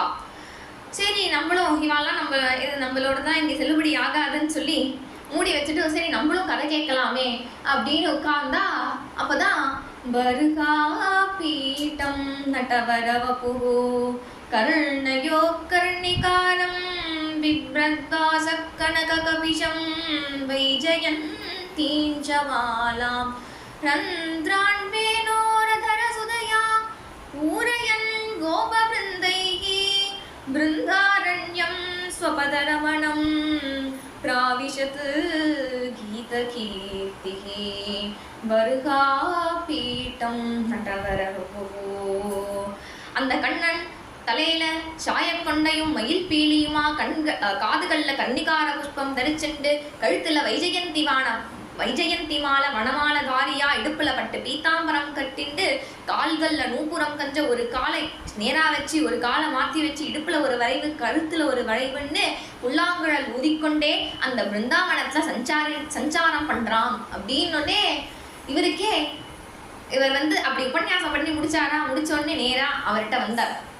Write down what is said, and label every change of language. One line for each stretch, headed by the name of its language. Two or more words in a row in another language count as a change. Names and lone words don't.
Tamil: சரி, நம்மளும் இவாலாம் இது நம்மளோட தான் இங்கே செல்லுபடி ஆகாதுன்னு சொல்லி மூடி வச்சுட்டு சரி நம்மளும் கதை கேட்கலாமே அப்படின்னு உட்கார்ந்தா அப்போதான் வருகா
Sanskrit: पीट्टम् नट्टवरवपु कर्णयो कर्णिकारम् बिभ्रद्वासः कनककपिशं वैजयन्तीञ्चमालां रन्ध्रान्वेणोरधरसुधया पूरयन् गोपवृन्दैः बृन्दारण्यं स्वपदरमणं प्राविशत् गीतकीर्तिः बर्हापीठं नटवरवपुः.
Tamil: அந்த கண்ணன் தலையில சாயக்கொண்டையும் மயில் பீலியுமா காதுகள்ல கன்னிகார புஷ்பம் தரிச்சுண்டு கழுத்துல வைஜெயந்தி மாலை வனமால தாரியா இடுப்புல பட்டு பீத்தாம்பரம் கட்டிண்டு கால்கள்ல நூப்புறம் கஞ்ச ஒரு காலை நேரா வச்சு ஒரு காலை மாத்தி வச்சு இடுப்புல ஒரு வரைவு கழுத்துல ஒரு வரைவுன்னு புல்லாங்குழல் ஊதிக்கொண்டே அந்த பிருந்தாவனத்துல சஞ்சாரம் பண்றான் அப்படின்னே இவருக்கே இவர் அப்படி உபன்யாசம் பண்ணி முடிச்சோடனே நேரா அவர்கிட்ட வந்தார்.